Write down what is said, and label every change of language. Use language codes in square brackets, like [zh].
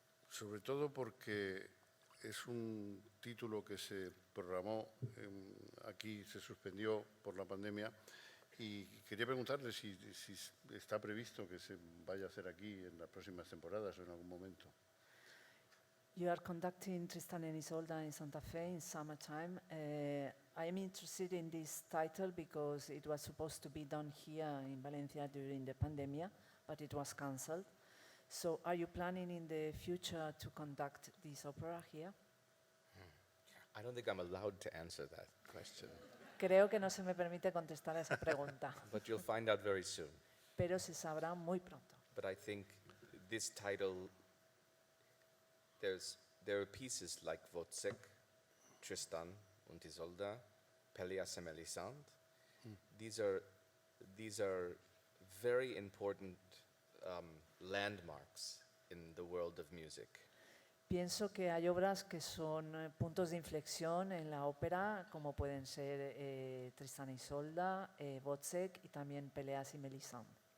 [es] Sobre todo porque es un título que se programó, aquí se suspendió por la pandemia, y quería preguntarle si está previsto que se vaya a hacer aquí en las próximas temporadas o en algún momento. [en] You are conducting Tristan and Isolda in Santa Fe in summertime. I am interested in this title because it was supposed to be done here in Valencia during the pandemic, but it was cancelled. So are you planning in the future to conduct this opera here? I don't think I'm allowed to answer that question, [es] Creo que no se me permite contestar a esa pregunta, [en] but you'll find out very soon. [es] pero se sabrá muy pronto. [en] But I think this title, there are pieces like Wozzeck, Tristan und Isolde, Pelléas et Mélisande. These are very important landmarks in the world of music. [es] Pienso que hay obras que son puntos de inflexión en la ópera, como pueden ser Tristan y Isolda, Wozzeck y también Pelléas y Mélisande.